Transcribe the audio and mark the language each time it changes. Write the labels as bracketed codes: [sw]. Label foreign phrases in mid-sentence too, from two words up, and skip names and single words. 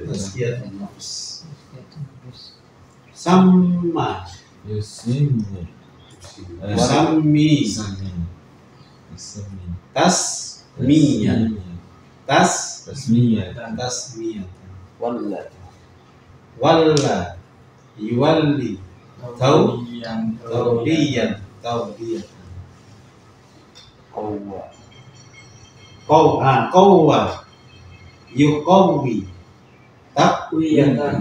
[ar] تزكية نفس سمع Yusimmu. Sammi Sami. Sami. Tasmiyah Tasmiyah. Tasmiyah Walla. ولّى يولّي Yang Tawliyan Qawwa. قوّى يقوّي Takwiyatan.